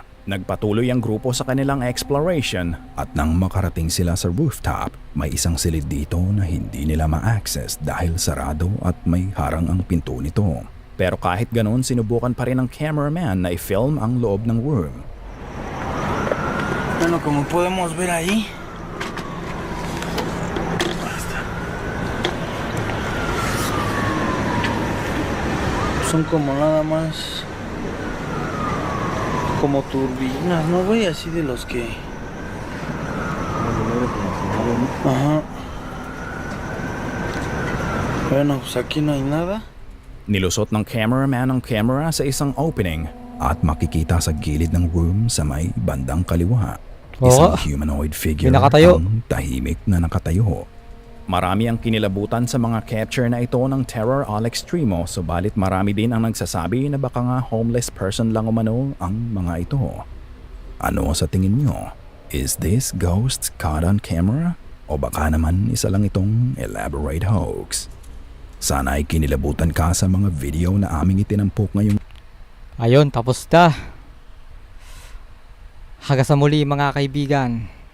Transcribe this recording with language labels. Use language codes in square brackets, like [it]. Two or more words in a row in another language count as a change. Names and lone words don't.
[tl] Nagpatuloy ang grupo sa kanilang exploration at nang makarating sila sa rooftop, may isang silid dito na hindi nila ma-access dahil sarado at may harang ang pinto nito. Pero kahit ganoon, sinubukan pa rin ng cameraman na i-film ang loob ng room. [es] bueno, como podemos ver ahí, son como nada más como turbinas, ¿no, güey? Así de los que... Ajá. Bueno, pues aquí no hay nada. [tl] Nilusot ng cameraman ang camera sa isang opening at makikita sa gilid ng room sa may bandang kaliwa. Isang Oo. [en] humanoid figure [tl] May nakatayo. ang tahimik na nakatayo. Marami ang kinilabutan sa mga capture na ito ng Terror Alex Tremo, subalit marami din ang nagsasabi na baka nga homeless person lang umano ang mga ito. Ano sa tingin nyo? [en] Is this ghost caught on camera? [tl] O baka naman isa lang itong [en] elaborate hoax? [tl] Sana ay kinilabutan ka sa mga video na aming itinampok ngayong Ayun, tapos na. Hanggang sa muli mga kaibigan.